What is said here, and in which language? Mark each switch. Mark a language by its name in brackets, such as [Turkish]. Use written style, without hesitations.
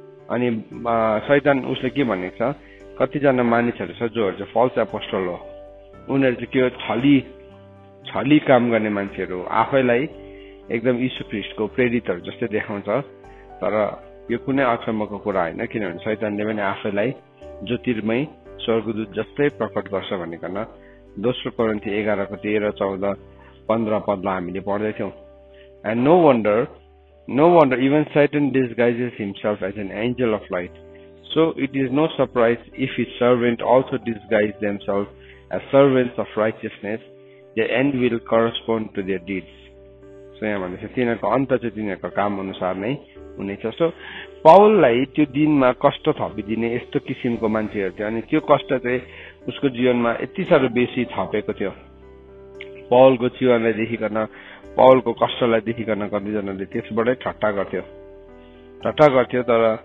[Nepali] अनि शैतान उसले के भनेको छ, कतिजना मानिसहरू छ जोहरू चाहिँ [English] false apostle [Nepali] हो, उनीहरू चाहिँ के हो, छली काम गर्ने मान्छेहरू, आफैलाई एकदम यीशु ख्रीष्टको प्रेरितहरू जस्तै देखाउँछ। तर यो कुनै अचम्मको कुरा होइन, किनभने शैतानले पनि आफैलाई ज्योतिर्मय स्वर्गदूत जस्तै प्रकट गर्छ भनिकन दोस्रो कोरिन्थी 11 को 13, 14, 15 पदलाई हामीले पढ्दैथ्यौँ। [English] And no wonder even Satan disguises himself as an angel of light. So it is no surprise if his servants also disguise themselves as servants of righteousness. Their end will correspond to their deeds. [Nepali] So यहाँ भन्दैछ तिनीहरूको अन्त चाहिँ तिनीहरूको काम अनुसार नै हुनेछ। सो पौललाई त्यो दिनमा कष्ट थपिदिने यस्तो किसिमको मान्छेहरू थियो, अनि त्यो कष्ट चाहिँ उसको जीवनमा यति साह्रो बेसी थपेको थियो। पौलको जीवनलाई देखिकन, पौलको कष्टलाई देखिकन कतिजनाले त्यसबाटै ठट्टा गर्थ्यो। तर